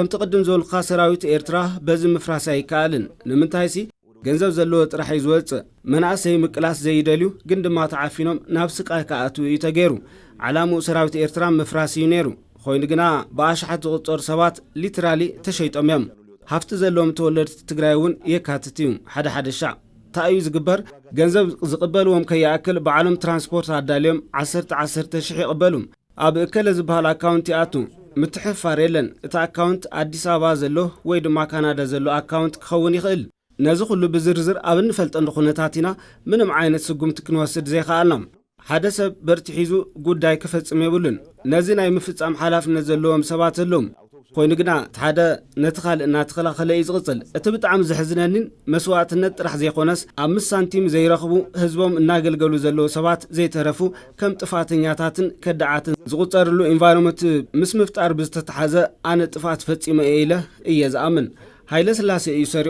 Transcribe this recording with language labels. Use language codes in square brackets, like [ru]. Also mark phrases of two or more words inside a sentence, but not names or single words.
[ti] ተቀድም ዘልኻ ሰራዊት ኤርትራ በዚ ምፍራሳይ ካልን ንምንታይሲ ገንዘብ ዘለዎ ጥራሕ ይዝወጽ መናእሰይ ምቅላስ ዘይደልዩ ግን ድማ ተዓፊኖም ናብ ስቃይ ከኣቱ ይተገይሩ ዓላሙ ሰራዊት ኤርትራ ምፍራስ እዩ ነይሩ ኮይኑ ግና በኣሽሓት ዝቕጽር ሰባት ሊትራሊ ተሸይጦም እዮም ሃፍቲ ዘለዎም ተወለድቲ ትግራይ እውን የካትት እዩ ሓደ ሻዕ ታዩ ዝግበር ገንዘብ ዝቕበልዎም ከያክል በዓለም ትራንስፖርት አዳልዮም 10 ሺህ ይቕበሉ ኣብ እከለ ዝበሃል አካውንት ያቱ ምትሕፋር የለን እቲ አካውንት አዲስ አበባ ዘሎ ወይ ድማ ካናዳ ዘሎ አካውንት ክኸውን ይኽእል ነዚ ኩሉ ብዝርዝር ኣብ እንፈልጠሉ ኩነታት ኢና ምንም ዓይነት ስጉምቲ ክንወስድ ዘይከኣልና ሓደ ሰብ በርቲ ሒዙ ጉዳይ ክፈጽም የብሉን ነዚ ናይ ምፍጻም ሓላፍነት ዘለዎም ሰባት ኣለዎም ኮይኑ ግና ሓደ ነቲ ካልእ እናተኸላኸለ እዩ ዝቕጽል እቲ ብጣዕሚ ዘሕዝነኒን መስዋዕትነት ጥራሕ ዘይኮነስ 5 ሳንቲም ዘይረኽቡ ህዝቦም እናገልገሉ ዘለዉ ሰባት ዘይተረፉ ከም ጥፋተኛታትን ከዳዓትን ዝቝጸርሉ ኢንቫይሮንመንት ምስ ምፍጣር ብዝተተሓዘ ኣነ ጥፋት ፈጺመ ኢለ እየ ዝኣምን ሃይለ ስላሴ እዩ ሰሪቑ